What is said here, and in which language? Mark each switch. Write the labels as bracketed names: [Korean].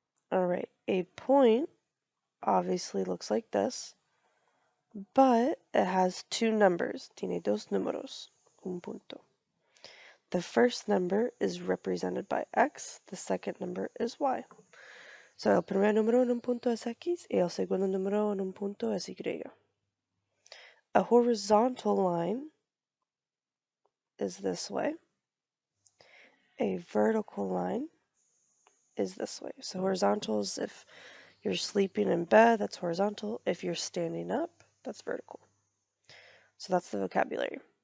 [English] All right, a point obviously looks like this, but it has two numbers. [Spanish] Tiene dos números, un punto. [English] The first number is represented by x, the second number is y. [Spanish] So el primer número en un punto es x y el segundo número en un punto es y. [English] A horizontal line is this way. A vertical line is this way. So horizontal is if you're sleeping in bed, that's horizontal. If you're standing up, that's vertical. So that's the vocabulary.